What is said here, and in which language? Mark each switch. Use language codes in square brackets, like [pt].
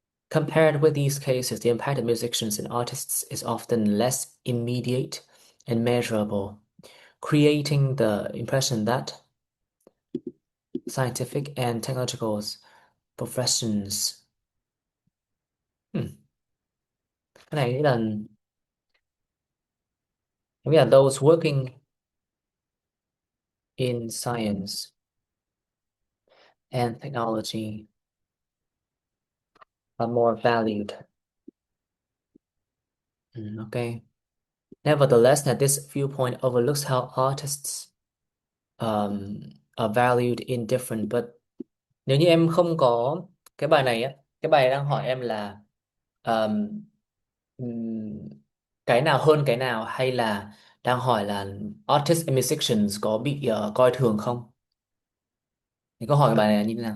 [en] Compared with these cases, the impact of musicians and artists is often less immediate and measurable, creating the impression that scientific and technological professions. [vi] Cái này nghĩ là [en] em nghĩ là those working in science and technology are more valued. Okay. Nevertheless, that this viewpoint overlooks how artists are valued in different. [vi] But nếu như em không có cái bài này á, cái bài đang hỏi em là um, ừm, cái nào hơn cái nào, hay là đang hỏi là [en] artists and musicians [vi] có bị coi thường không? Thì câu hỏi của bài này là như thế nào?